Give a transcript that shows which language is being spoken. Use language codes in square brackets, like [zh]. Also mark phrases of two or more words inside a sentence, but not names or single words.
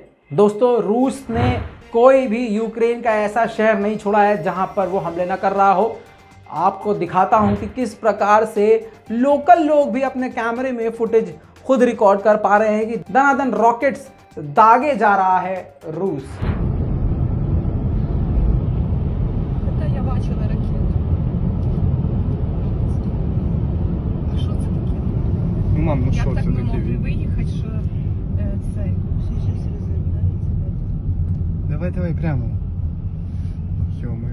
[hi] दोस्तों, रूस ने कोई भी यूक्रेन का ऐसा शहर नहीं छोड़ा है जहां पर वो हमले न कर रहा हो। आपको दिखाता हूं कि किस प्रकार से लोकल लोग भी अपने कैमरे में फुटेज खुद रिकॉर्ड कर पा रहे हैं कि दनादन रॉकेट्स दागे जा रहा है रूस। [uk] Мам, ну Як що так це ми таке? могли виїхати, що цей? Давай прямо. Ё-моё.